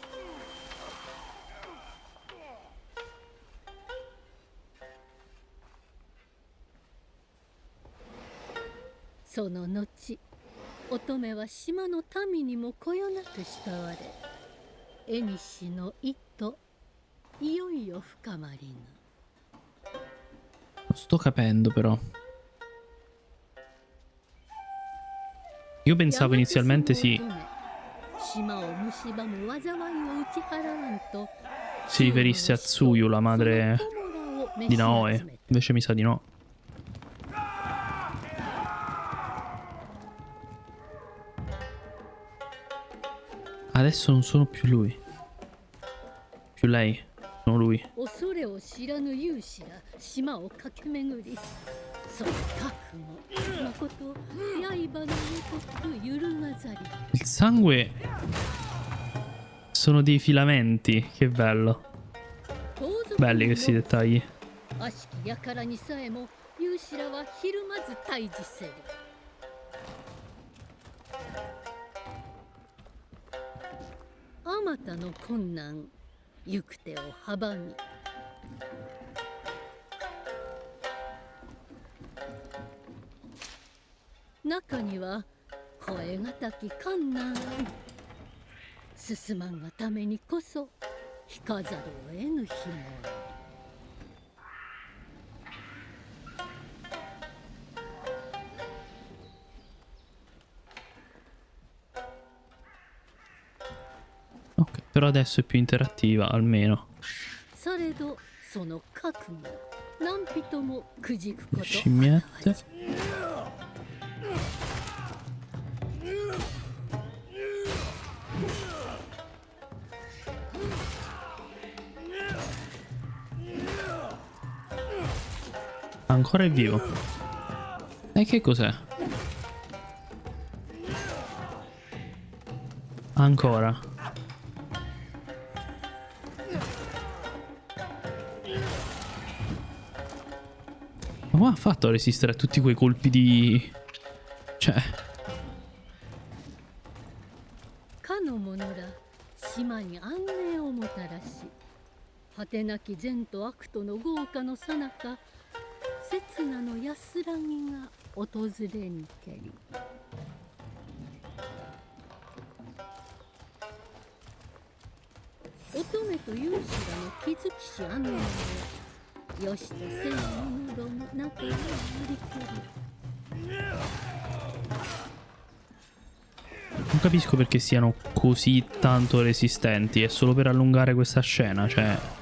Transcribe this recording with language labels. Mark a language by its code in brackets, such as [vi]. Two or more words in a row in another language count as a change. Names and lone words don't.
[ja] その後、乙女は島の民にもこよなく慕われ、縁の意図、いよいよ深まりぬ。 [it] Non sto capendo però. Io pensavo inizialmente si riferisse a Tsuyu, la madre di Naoe. Invece mi sa di no. Adesso non sono più lui. Più lei. Sono lui. [ja] 恐れを知らぬ勇士が島を駆け巡り、その覚悟、まこと刃のごとく揺るがざり。 [it] Il sangue sono dei filamenti. Che bello. Belli questi dettagli. [ja] 悪しき輩にさえも勇士らはひるまず対峙せる。あまたの困難、行く手を阻み、中には声がたき困難あり、進まんがためにこそ引かざるを得ぬ日もある。 [it] Ok, però adesso è più interattiva, almeno. [ja] されどその覚悟、何人もくじくこと。 [it] Scimmiette. Ancora è vivo. E che cos'è? Ancora. Ma come ha fatto a resistere a tutti quei colpi di... Cioè... [ja] かの者ら島に安寧をもたらし、果てなき善と悪との豪華のさなか、刹那の安らぎが訪れにけり。乙女と勇士らの気づきし安寧を、よしとせぬ者ども中にありけり。 [it] Non capisco perché siano così tanto resistenti. È solo per allungare questa scena, cioè...